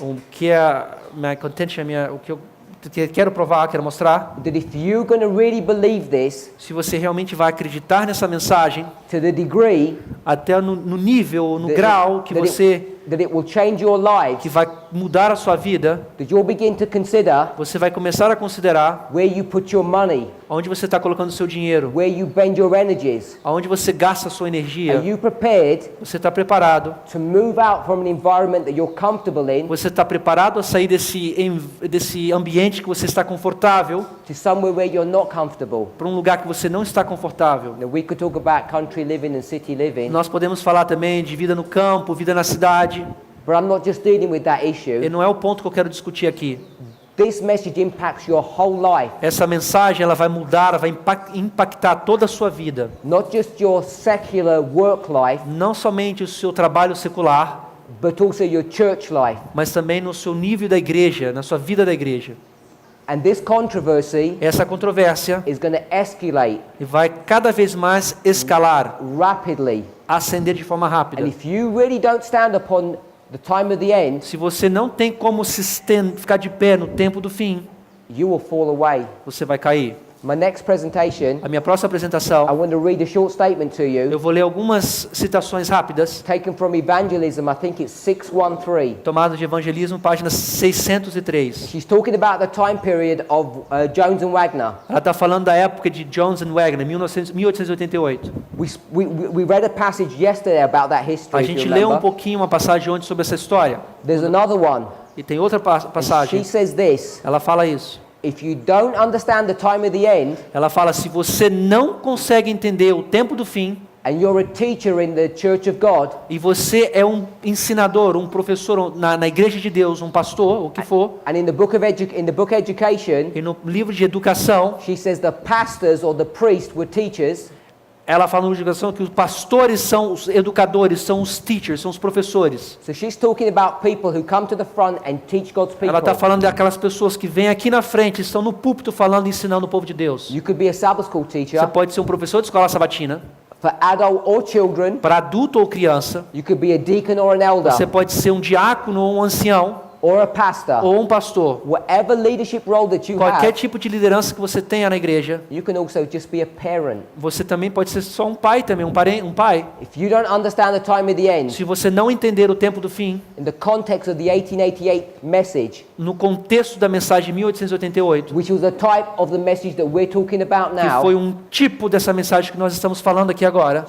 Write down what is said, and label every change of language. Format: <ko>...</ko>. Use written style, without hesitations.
<pt>o que é a minha contention, o que eu quero provar, quero mostrar.</pt> <en>that if you're going to really believe this</en> <pt>Se você realmente vai acreditar nessa mensagem,</pt> <en>to the degree</en> <pt>até no nível, no</pt> <en>that</en> <pt>grau que</pt> <en>that it will change your lives,</en> <pt>que vai mudar a sua vida,</pt> <en>that you'll begin to consider</en> <pt>você vai começar a considerar</pt> <en>where you put your money,</en> <pt>onde você está colocando o seu dinheiro,</pt> <en>where you bend your energies.</en> <pt>aonde você gasta a sua</pt> <en>Are</en> <pt>energia.</pt> <en>you prepared</en> <pt>Você está preparado?</pt> <en>to move out from an environment that you're comfortable in</en> <pt>Você está preparado a sair desse ambiente que você está confortável</pt> <en>to somewhere where you're not comfortable?</en> <pt>para um lugar que você não está confortável?</pt> <en>Now, we could talk about country living and city living,</en> <pt>Nós podemos falar também de vida no campo, vida na cidade,</pt> <en>but I'm not just dealing with that</en> <pt>e</pt> <en>issue.</en> <pt>não é o ponto que eu quero discutir aqui.</pt> <en>This message impacts your whole life,</en> <pt>Essa mensagem ela vai mudar, ela vai impactar toda a sua vida.</pt> <en>not just your secular work life,</en> <pt>Não somente o seu trabalho secular,</pt> <en>but also your church life.</en> <pt>mas também no seu nível da igreja, na sua vida da igreja.</pt> <en>And this controversy</en> <pt>Essa controvérsia</pt> <en>is going to escalate</en> <pt>vai cada vez mais escalar,</pt> <en>rapidly.</en> <pt>ascender de forma</pt> <en>And</en> <pt>rápida.</pt> <en>if you really don't stand upon the time of the end,</en> <pt>Se você não tem como ficar de pé no tempo do fim,</pt> <en>you will fall away.</en> <pt>você vai cair.</pt> <en>My next presentation,</en> <pt>A minha próxima</pt> <en>I</en> <pt>apresentação,</pt> <en>want to read a short statement to you,</en> <pt>eu vou ler algumas citações rápidas,</pt> <en>taken from Evangelism, I think it's 613.</en> <pt>tomadas de Evangelismo, página 603.</pt> <en>She's talking about the time period of Jones and Wagner.</en> <pt>Ela está falando da época de Jones and Wagner, 1888.</pt> <en>We read a passage yesterday about that history,</en> <pt>A</pt> <en>if you</en> <pt>gente leu um</pt> <en>remember.</en> <pt>pouquinho uma passagem ontem sobre essa história.</pt> <en>There's another one.</en> <pt>E tem outra passagem.</pt> <en>She says this,</en> <pt>Ela fala isso.</pt> <en>if you don't understand the time of the end,</en> <pt>Ela fala, se você não consegue entender o tempo do fim,</pt> <en>and you're a teacher in the church of God,</en> <pt>e você é um ensinador, um professor na igreja de Deus, um pastor, o que for,</pt> <en>and in the book Education,</en> <pt>e no livro de educação,</pt> <en>she says the pastors or the priests were teachers,</en> <pt>ela fala no livro de educação que os pastores são os educadores, são os teachers, são os professores.</pt> <en>so she's talking about people who come to the front and teach God's people.</en> <pt>Ela está falando daquelas pessoas que vêm aqui na frente, estão no púlpito falando, ensinando o povo de Deus.</pt> <en>You could be a Sabbath school</en> <pt>Você</pt> <en>teacher</en> <pt>pode ser um professor de escola sabatina,</pt> <en>for adult or children.</en> <pt>para adulto ou criança.</pt> <en>You could be a deacon or an elder</en> <pt>Você pode ser um diácono ou um ancião,</pt> <en>or a pastor.</en> <pt>ou um pastor.</pt> <en>Whatever leadership role that you</en> <pt>Qualquer</pt> <en>have,</en> <pt>tipo de liderança que você tenha na igreja,</pt> <en>you can also just be a parent.</en> <pt>você também pode ser só um pai também, um pai.</pt> <en>If you don't understand the time of the end,</en> <pt>Se você não entender o tempo do fim,</pt> <en>in the context of the 1888 message,</en> <pt>no contexto da mensagem de 1888,</pt> <en>which was the type of the message that we're talking about</en> <pt>que foi</pt> <en>now,</en> <pt>um tipo dessa mensagem que nós estamos falando aqui agora.</pt>